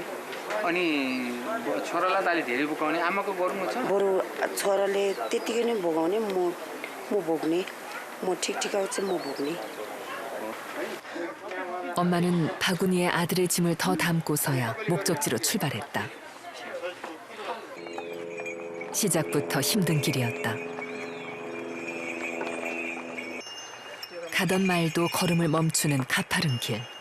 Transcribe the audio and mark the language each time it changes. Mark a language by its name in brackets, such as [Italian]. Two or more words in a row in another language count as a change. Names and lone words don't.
[Nepali] अनि छोरालाई त अलि धेरै बोकाउने आमाको गर्नु छ बरु छोराले त्यतिकै नै भोगाउने म भोग्ने म ठिकठिकाउ चाहिँ म भोग्ने [Korean] 엄마는 바구니에 아들의 짐을 더 담고서야 목적지로 출발했다. 시작부터 힘든 길이었다. 가던 말도 걸음을 멈추는 가파른 길.